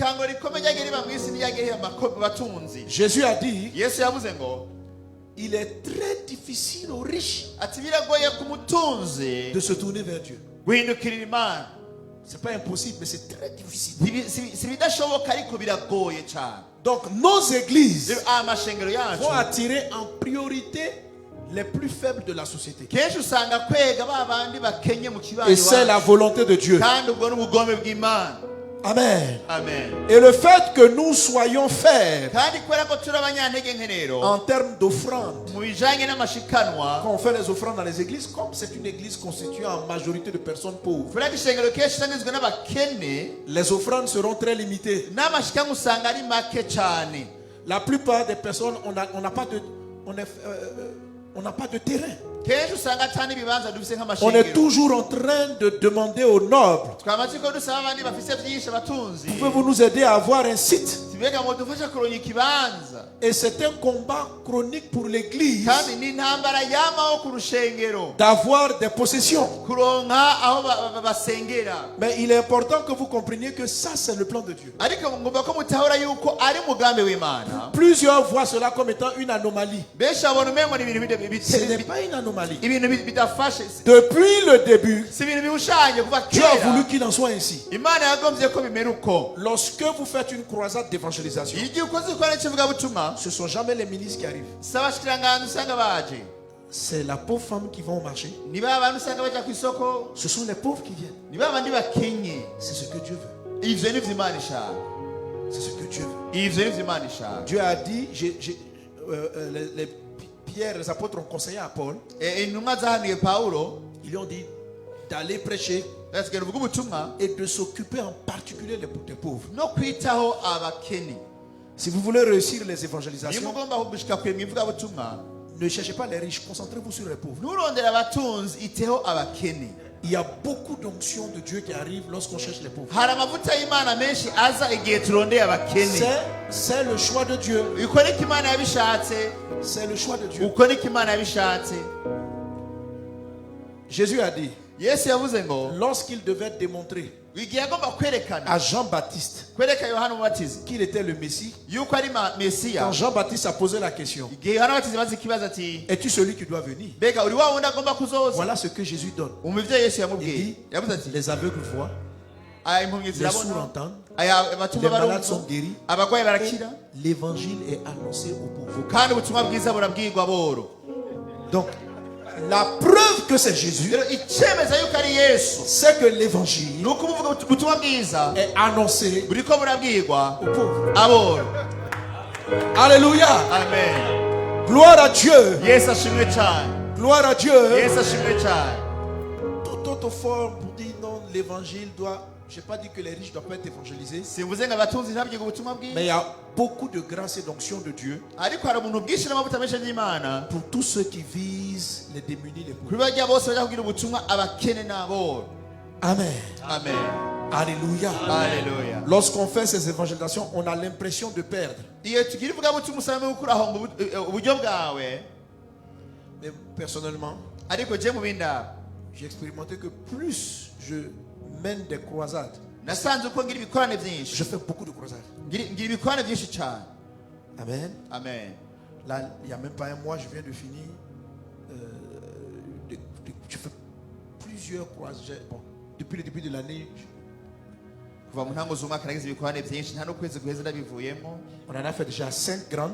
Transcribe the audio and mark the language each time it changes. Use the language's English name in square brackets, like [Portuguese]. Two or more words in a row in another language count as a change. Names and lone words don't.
[Rundi] ikango rikomeye ryagiye riba mu isi niryagiye riba mu batunzi. [French] Jésus a dit, [Rundi] yesu yavuze ngo [French] il est très difficile aux riches [Rundi] ati biragoye ku mutunzi [French] de se tourner vers Dieu. [Rundi] guhindukirira Imana. [French] C'est pas impossible, mais c'est très difficile. [Rundi] si bidashoboka ariko biragoye cyane. [French] Donc nos églises [Rundi] rero amashengero yacu [French] vont attirer en priorité les plus faibles de la société. [Rundi] kenshi usanga kwega ba bandi bakenye mu kibanza [French] Et c'est la volonté de Dieu. [Rundi] kandi ubwo n'ubugombe bw'Imana. [French] Amen. [Rundi] Amen. [French] Et le fait que nous soyons faibles [Rundi] kandi kubera ko turi abanyantege nke rero [French] en termes d'offrandes, [Rundi] mu bijanye n'amashikanwa, [French] quand on fait les offrandes dans les églises, comme c'est une église constituée en majorité de personnes pauvres, [Rundi] kubera ko ishengero kenshi usangizwe n'abakene, [French] les offrandes seront très limitées. [Rundi] n'amashikanwa usanga ari make cyane. [French] La plupart des personnes, on n'a pas de terrain. [Rundi] kenshi usanga atari ibibanza dufise [French] On est [Rundi] nk'amashengero. [French] toujours en train de demander aux nobles, [Rundi] twamatsiko dusaba abandi bafise byinshi abatunzi, [French] pouvez-vous nous aider à avoir un site? [Rundi] tibega ngo dufashe kuronka ikibanza. [French] Et c'est un combat chronique pour l'église [Rundi] kandi ni intambara yamaho ku rushengero [French] d'avoir des possessions. [Rundi] kuronka aho basengera. [French] Mais il est important que vous compreniez que ça, c'est le plan de Dieu. [Rundi] ariko ngomba ko mutahura yuko ari umugambi w'Imana. [French] Plusieurs voient cela comme étant une anomalie. [Rundi] benshi babona umengo ni ibintu [French] Ce n'est pas une anomalie. [Rundi] ibintu bidafashe, [French] Depuis le début, [Rundi] si ibintu bihushanye kuva [French] Dieu a [Rundi] kera. [French] voulu qu'il en soit ainsi. [Rundi] Imana yagombye ko bimera uko. [French] Lorsque vous faites une croisade d'évangélisation, [Rundi] igihe ukoze ukora ikivugabutumwa, [French] ce ne sont jamais les ministres qui arrivent. [Rundi] si abashikiranganji usanga baje, [French] C'est la pauvre femme qui va au marché. [Rundi] ni ba bantu usanga baja ku isoko, [French] Ce sont les pauvres qui viennent. [Rundi] ni ba bandi bakenye. [French] C'est ce que Dieu veut. [Rundi] ivyo nivyo Imana ishaka. [French] C'est ce que Dieu veut. [Rundi] ivyo nivyo Imana ishaka. [French] Dieu a dit, les Pierre, les apôtres ont conseillé à Paul. [Rundi] intumwa zahanuye Pawulo [French] Ils lui ont dit d'aller prêcher [Rundi] basigara uvuga ubutumwa [French] et de s'occuper en particulier des pauvres. [Rundi] no kwitaho abakene. [French] Si vous voulez réussir les [Rundi] iyo [French] évangélisations, [Rundi] mugomba gushika kure mu ivugabutumwa, [French] ne cherchez pas les riches, concentrez-vous sur les pauvres. [Rundi] nturondera abatunzi, iteho abakene. [French] Il y a beaucoup d'onctions de Dieu qui arrivent lorsqu'on cherche les pauvres. [Rundi] hari amavuta y'Imana menshi aza igihe turondeye abakene. [French] C'est le choix de Dieu. [Rundi] uko niko Imana yabishatse. [French] C'est le choix de Dieu. [Rundi] uko niko Imana yabishatse. [French] Jésus a dit, [Rundi] yesu yavuze ngo [French] lorsqu'il devait démontrer [Rundi] igihe agomba kwerekana [French] à Jean-Baptiste [Rundi] kwereka yohana umubatizi [French] qu'il était le Messie, [Rundi] yuko ari mesiya, [French] quand Jean-Baptiste a posé la question, [Rundi] igihe yohana umubatizi maze ikibazo ati [French] es-tu celui qui doit venir? [Rundi] mbega uri wa wundi agomba kuzoza? [French] Voilà ce que Jésus donne. [Rundi] umuvyeyi yesu [French] Il [Rundi] yamubwiye, [French] dit, [Rundi] yavuze ati [French] les aveugles voient, [Rundi] impumyi [French] les sourds [Rundi] zirabona, [French] entendent, [Rundi] abatumva [French] les malades sont [Rundi] barumva, [French] guéris, [Rundi] abarwayi barakira, [French] l'évangile est annoncé aux pauvres. [Rundi] kandi ubutumwa bwiza burabwirwa aboro. [French] Donc, la preuve que c'est Jésus, [Rundi] rero icemeza yuko ari yesu [French] c'est que l'évangile [Rundi] ni uko ubutumwa bwiza [French] est annoncé [Rundi] buriko burabwirwa [French] aux pauvres. [Rundi] aboro. [French] Alléluia. [Rundi] Amen. [French] Gloire à Dieu. [Rundi] yesu ashimwe cyane, [French] Gloire à Dieu. [Rundi] yesu ashimwe cyane. [French] Toute autre forme pour dire non, l'évangile doit. Je n'ai pas dit que les riches ne doivent pas être évangélisés. [Rundi] simvuze ngo abatunzi ntabwirwa ubutumwa [French] Mais [Rundi] bwiza, [French] il y a beaucoup de grâce et d'onction de Dieu [Rundi] ariko hari umuntu bwinshi n'amavuta menshi y'imana [French] pour tous ceux qui visent les démunis, les [Rundi] kuri [French] pauvres. [Rundi] bajya bose bajya kubwira ubutumwa abakene n'aboro. [French] Amen. [Rundi] Amen. [French] Alléluia. [Rundi] Haleluya. [French] Lorsqu'on fait ces évangélisations, on a l'impression de perdre. [Rundi] iyo tugira ivugabutumwa usanga gukuraho uburyo bwawe, [French] Mais personnellement, [Rundi] ariko je mu bindaba [French] j'ai expérimenté que plus je mène des croisades, [Rundi] nasanze uko ngira ibikorane byinshi, [French] je fais beaucoup de croisades. [Rundi] ngira ibikorane byinshi cyane. [French] Amen. [Rundi] Amen. [French] Là, il n'y a même pas un mois, je viens de finir. Je fais plusieurs croisades. Bon, depuis le début de l'année, [Rundi] kuva mu ntango z'umwaka nagize ibikorane byinshi, nta n'ukwezi guheze ndabivuyemo. [French] on en a fait déjà 5 grandes.